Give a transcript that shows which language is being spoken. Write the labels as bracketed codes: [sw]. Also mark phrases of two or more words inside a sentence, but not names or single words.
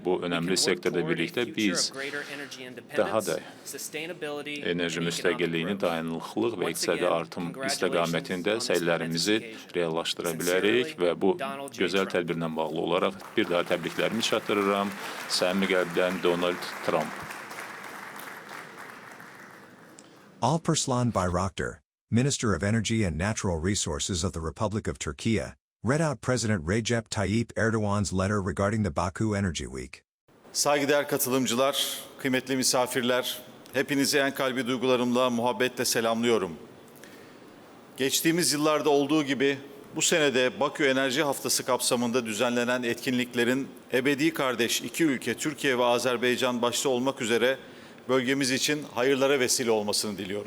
[az] Bu önəmli sektorda birlikdə biz daha da enerji müstəqilliyini, dayanıqlıq və iqtisadi artım istiqamətində səylərimizi reallaşdıra bilərik və bu gözəl tədbirlə bağlı olaraq bir daha təbriklərimi çatdırıram. Səmimi qəlbdən Donald Trump. Alparslan Bayraktar, [en] Minister of Energy and Natural Resources of the Republic of Turkey, read out President Recep Tayyip Erdoğan's letter regarding the Baku Energy Week. [tr] Saygıdeğer katılımcılar, kıymetli misafirler, hepinizi en kalbi duygularımla, muhabbetle selamlıyorum. Geçtiğimiz yıllarda olduğu gibi bu senede Bakü Enerji Haftası kapsamında düzenlenen etkinliklerin ebedi kardeş iki ülke Türkiye ve Azerbaycan başta olmak üzere bölgemiz için hayırlara vesile olmasını diliyorum.